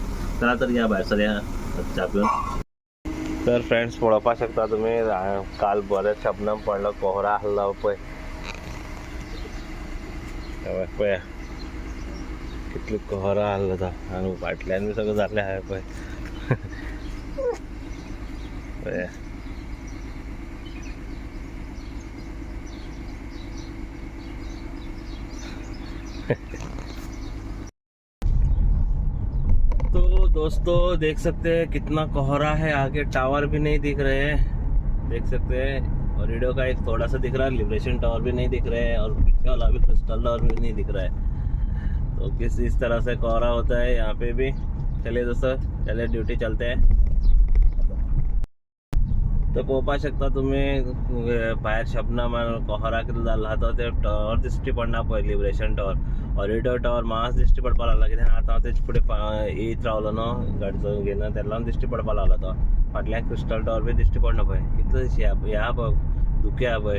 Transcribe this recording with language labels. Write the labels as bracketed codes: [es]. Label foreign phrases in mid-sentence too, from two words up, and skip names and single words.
[kok] चला तर या भायर सरया च्या पिवन. तर फ्रेंड्स पळोवपा शकता तुमी, काल बरें शबनम पडलो, कोहरा आहलो पळय पळया कितलो कोहरा आहलो तो आनी फाटल्यान बी सगळें जाल्लें आहा पळय पळया. [hi] तो दोस्तों देख सकते हैं कितना कोहरा है, आगे टावर भी नहीं दिख रहे हैं, देख सकते हैं. और वीडियो का एक थोड़ा सा दिख रहा है, लिबरेशन टावर भी नहीं दिख रहे हैं और पीछे वाला भी क्रिस्टल टावर भी नहीं दिख रहा है. तो किस इस तरह से कोहरा होता है यहाँ पे भी. चलिए दोस्तों, चलिए ड्यूटी चलते हैं. [kok] तो पळोवपा शकता तुम्ही भायर शबनम कोहरा कितलो जाल्लो आहा तो ते टावर दिश्टी पडना पळय, लिबरेशन टावर. ऑरिडो टावर मास दिश्टी पडपा लागला, कित्याक आतां हांव तेजे फुडें येयत रावलो न्हू गाडीचो घेवन, तेन्ना लागून दिश्टी पडपा लागलो तो. फाटल्यान क्रिस्टल टावर बी दिश्टी पडना पळय, कितलो ह्या पळय दुखे आहा पळय.